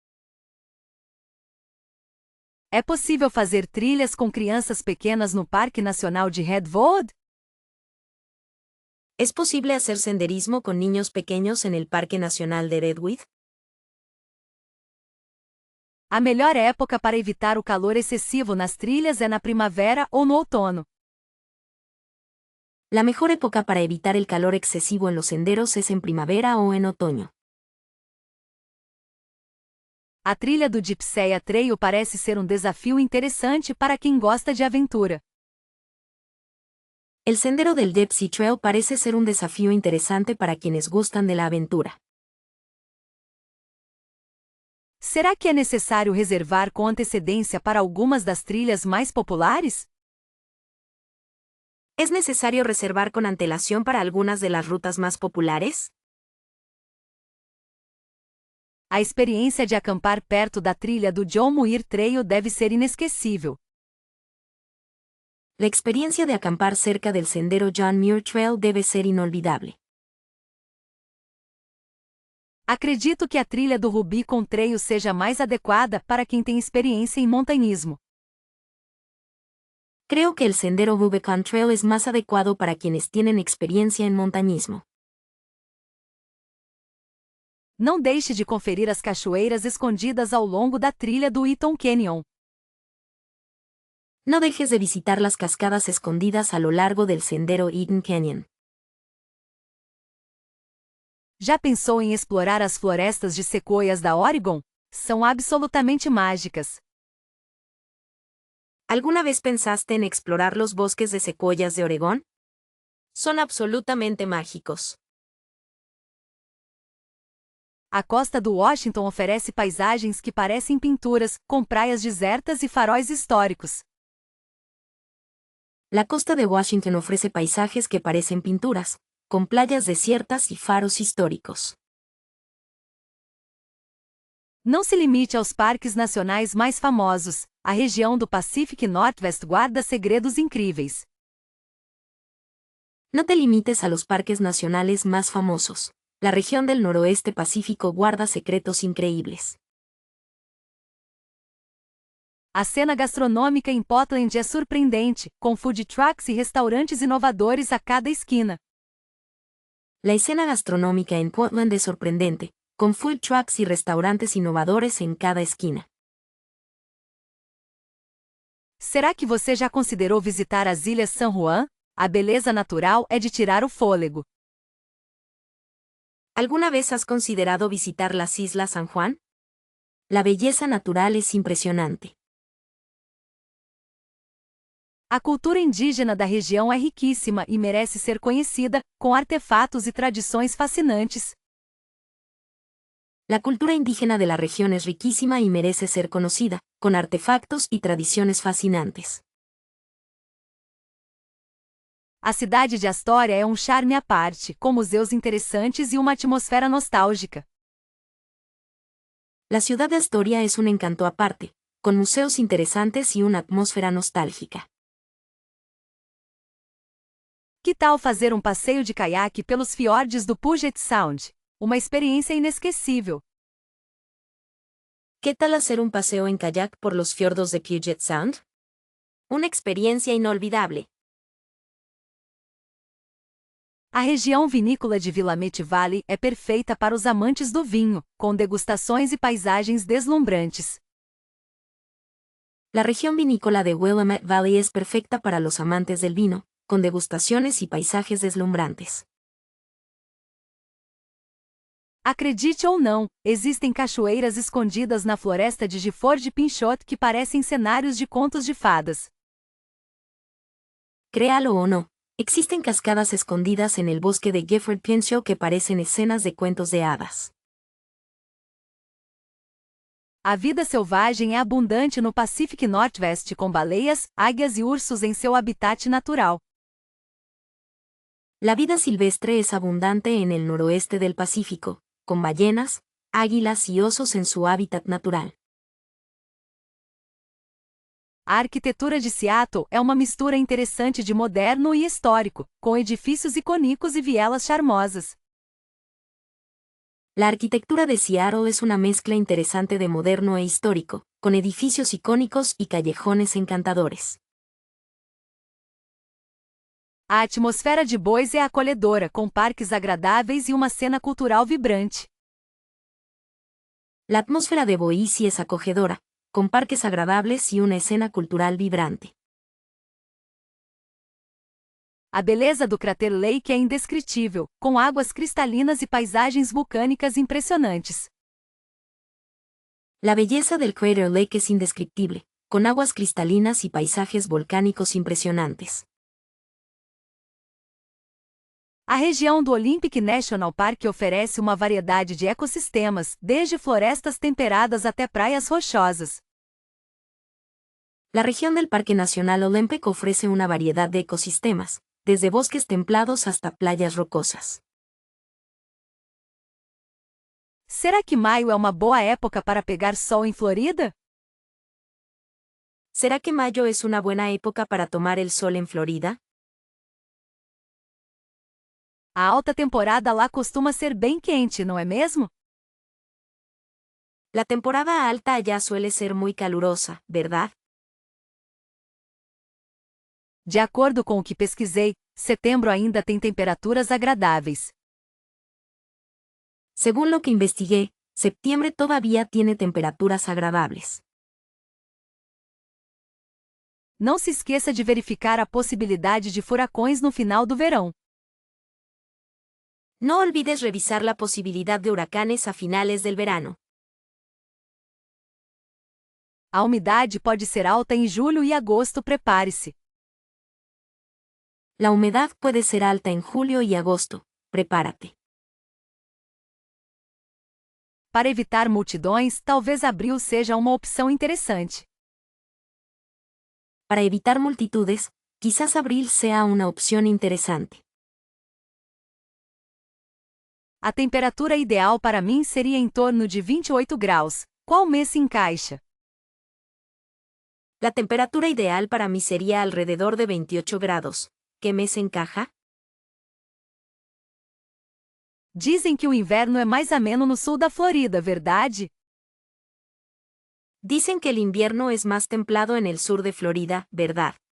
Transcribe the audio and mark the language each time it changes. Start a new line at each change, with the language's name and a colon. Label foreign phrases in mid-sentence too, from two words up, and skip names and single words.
Portuguese: É possível fazer trilhas com crianças pequenas no Parque Nacional de Redwood?
Spanish: ¿Es posible hacer senderismo con niños pequeños en el Parque Nacional de Redwood?
Portuguese: A melhor época para evitar o calor excessivo nas trilhas é na primavera ou no outono.
Spanish: La mejor época para evitar el calor excesivo en los senderos es en primavera o en otoño.
Portuguese: A trilha do Gypsy Trail parece ser um desafio interessante para quem gosta de aventura.
Spanish: El sendero del Gypsy Trail parece ser un desafío interesante para quienes gustan de la aventura.
Portuguese: Será que é necessário reservar com antecedência para algumas das trilhas mais populares?
Spanish: ¿Es necesario reservar con antelación para algunas de las rutas más populares?
Portuguese: A experiência de acampar perto da trilha do John Muir Trail deve ser inesquecível.
Spanish: La experiencia de acampar cerca del sendero John Muir Trail debe ser inolvidable.
Portuguese: Acredito que a trilha do Rubicon Trail seja mais adequada para quem tem experiência em montanhismo.
Spanish: Creo que el sendero Rubicon Trail es más adecuado para quienes tienen experiencia en montañismo.
Portuguese: Não deixe de conferir as cachoeiras escondidas ao longo da trilha do Eaton Canyon.
Spanish: No dejes de visitar las cascadas escondidas a lo largo del sendero Eaton Canyon.
Portuguese: Já pensou em explorar as florestas de sequoias da Oregon? São absolutamente mágicas.
Spanish: ¿Alguna vez pensaste en explorar los bosques de secuoyas de Oregón? Son absolutamente mágicos.
Portuguese: A costa do Washington oferece paisagens que parecem pinturas, com praias desertas e faróis históricos.
Spanish: La costa de Washington ofrece paisajes que parecen pinturas, con playas desiertas y faros históricos.
Portuguese: Não se limite aos parques nacionais mais famosos. A região do Pacific Northwest guarda segredos incríveis.
Spanish: No te limites a los parques nacionales más famosos. La región del noroeste pacífico guarda secretos increíbles.
Portuguese: A cena gastronômica em Portland é surpreendente, com
English: food trucks
Portuguese: e restaurantes inovadores a cada esquina.
Spanish: La escena gastronómica en Portland es sorprendente, con
English: food trucks
Spanish: y restaurantes innovadores en cada esquina.
Portuguese: Será que você já considerou visitar as Ilhas San Juan? A beleza natural é de tirar o fôlego.
Spanish: ¿Alguna vez has considerado visitar las Islas San Juan? La belleza natural es impresionante.
Portuguese: A cultura indígena da região é riquíssima e merece ser conhecida, com artefatos e tradições fascinantes.
Spanish: La cultura indígena de la región es riquísima y merece ser conocida, con artefactos y tradiciones fascinantes.
Portuguese: A cidade de Astoria é um charme à parte, com museus interessantes e uma atmosfera nostálgica.
Spanish: La ciudad de Astoria es un encanto aparte, con museos interesantes y una atmósfera nostálgica.
Portuguese: Que tal fazer um passeio de caiaque pelos fiordes do Puget Sound? Uma experiência inesquecível.
Spanish: ¿Qué tal hacer un paseo en kayak por los fiordos de Puget Sound? Una experiencia inolvidable.
Portuguese: A região vinícola de Willamette Valley é perfeita para os amantes do vinho, com degustações e paisagens deslumbrantes.
Spanish: La región vinícola de Willamette Valley es perfecta para los amantes del vino, con degustaciones y paisajes deslumbrantes.
Portuguese: Acredite ou não, existem cachoeiras escondidas na floresta de Gifford Pinchot que parecem cenários de contos de fadas.
Spanish: Créalo o no, existen cascadas escondidas en el bosque de Gifford Pinchot que parecen escenas de cuentos de hadas.
Portuguese: A vida selvagem é abundante no Pacific Northwest com baleias, águias e ursos em seu habitat natural.
Spanish: La vida silvestre es abundante en el noroeste del Pacífico, con ballenas, águilas y osos en su hábitat natural.
Portuguese: A arquitetura de Seattle é uma mistura interessante de moderno e histórico, com edifícios icônicos e vielas charmosas.
Spanish: La arquitectura de Seattle es una mezcla interesante de moderno e histórico, con edificios icónicos y callejones encantadores.
Portuguese: A atmosfera de Boise é acolhedora, com parques agradáveis e uma cena cultural vibrante.
Spanish: La atmósfera de Boise es acogedora, con parques agradables y una escena cultural vibrante.
Portuguese: A beleza do crater Lake é indescritível, com águas cristalinas e paisagens vulcânicas impressionantes.
Spanish: La belleza del Crater Lake es indescriptible, con aguas cristalinas y paisajes volcánicos impresionantes.
Portuguese: A região do Olympic National Park oferece uma variedade de ecossistemas, desde florestas temperadas até praias rochosas.
Spanish: La región del Parque Nacional Olympic ofrece una variedad de ecosistemas, desde bosques templados hasta playas rocosas.
Portuguese: Será que maio é uma boa época para pegar sol em Florida?
Spanish: ¿Será que mayo es una buena época para tomar el sol en Florida?
Portuguese: A alta temporada lá costuma ser bem quente, não é mesmo?
Spanish: La temporada alta allá suele ser muy calurosa, ¿verdad?
Portuguese: De acordo com o que pesquisei, setembro ainda tem temperaturas agradáveis.
Spanish: Según lo que investigué, septiembre todavía tiene temperaturas agradables.
Portuguese: Não se esqueça de verificar a possibilidade de furacões no final do verão.
Spanish: No olvides revisar la posibilidad de huracanes a finales del verano.
Portuguese: A umidade pode ser alta em julho e agosto, prepare-se.
Spanish: La humedad puede ser alta en julio y agosto, prepárate.
Portuguese: Para evitar multidões, talvez abril seja uma opção interessante.
Spanish: Para evitar multitudes, quizás abril sea una opción interesante.
Portuguese: A temperatura ideal para mim seria em torno de 28 graus. Qual mês se encaixa?
Spanish: La temperatura ideal para mí sería alrededor de 28 grados. ¿Qué mes encaja?
Portuguese: Dizem que o inverno é mais ameno no sul da Florida, verdade?
Spanish: Dicen que el invierno es más templado en el sur de Florida, ¿verdad?